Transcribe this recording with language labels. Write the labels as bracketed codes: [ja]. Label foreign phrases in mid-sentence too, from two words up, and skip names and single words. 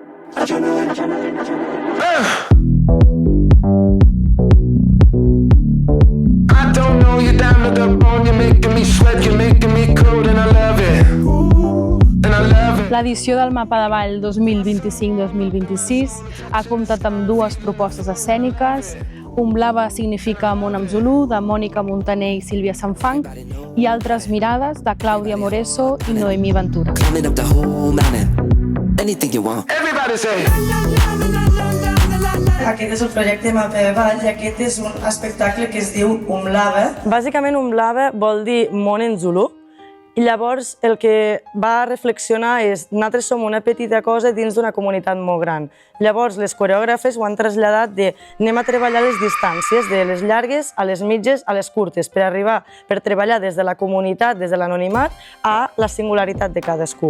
[en] I don't know you down to the bone, you're making me sweat, you're making me cold, and I love it. And I love it. [ca] L'edició del Mapa de Ball 2025-2026 ha comptat amb dues propostes escèniques. Umblava significa món en zulú, de Mònica Montaner i Sílvia Sanfang, i Altres mirades, de Clàudia Moreso i Noemí Ventura. [en] Everybody say. [ca] Aquest és el projecte Mapa de Ball i aquest és un espectacle que es diu Umlava. Bàsicament, Umlava vol dir món en zulú, i llavors el que va reflexionar és nosaltres som una petita cosa dins d'una comunitat molt gran. Llavors les coreògrafes ho han traslladat de anem a treballar les distàncies, de les llargues a les mitges a les curtes, per treballar des de la comunitat, des de l'anonimat, a la singularitat de cadascú.